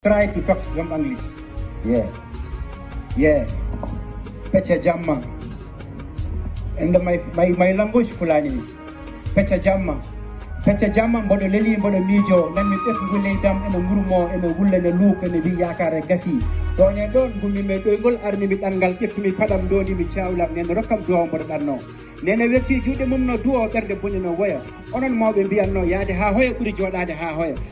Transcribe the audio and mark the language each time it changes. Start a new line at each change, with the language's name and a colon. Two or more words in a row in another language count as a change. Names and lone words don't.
English: Try to talk some English. Yeah. Yeah.
Fula: Pecca jamma.
English: And my, my, my language Fulani.
Fula: Pecca jamma. Pecca jamma, mboɗo leli, mboɗo miijo. Nan mi ɓes ngule dam, ene ngurmo, ene wulla, ene luuk, ene wi yakare gasi. Ɗo ne ɗon, ngumi me ɗo ngol arni mi ɗanngal, ƴettumi paɗam ɗo ni mi cawlam, nene rokkam duwaw mboɗo ɗanno. Nene werti juuɗe mum no duwo, ɓerde boni no woya. Onon mawɓe mbiyanno, yaade ha hoya ɓuri jooɗaade ha hoya.